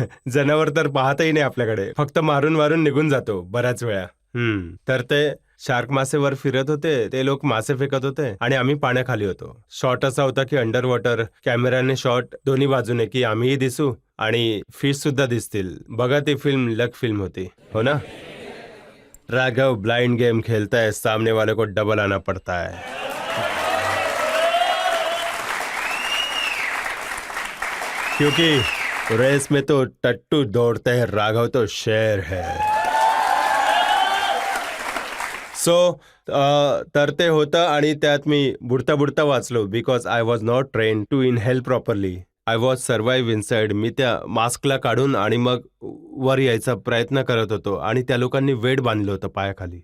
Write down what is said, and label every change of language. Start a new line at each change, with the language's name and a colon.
Marathi: जनावर तर पाहतही नाही आपल्याकडे, फक्त मारून मारून निघून जातो बऱ्याच वेळा. तर ते शार्क मासेवर फिरत होते, ते लोक मासे फेकत होते आणि आम्ही पाण्याखाली होतो. शॉट असा होता की अंडर वॉटर कॅमेराने शॉट दोन्ही बाजूने, की आम्हीही दिसू आणि फिश सुद्धा दिसतील. बघा, ती फिल्म लक फिल्म होती, हो ना.
Hindi: राघव ब्लाइंड गेम खेलता है, सामने वाले को डबल आना पड़ता है. क्योंकि रेस में तो टट्टू दौड़ते हैं, राघव तो शेर है.
Marathi: सो तर ते होतं आणि त्यात मी बुडता बुडता वाचलो
English: Because I was not train to inhale properly. I was survive inside.
Marathi: मी त्या मास्कला काढून आणि मग वर यायचा प्रयत्न करत होतो आणि त्या लोकांनी वेड बांधलं होतं पायाखाली.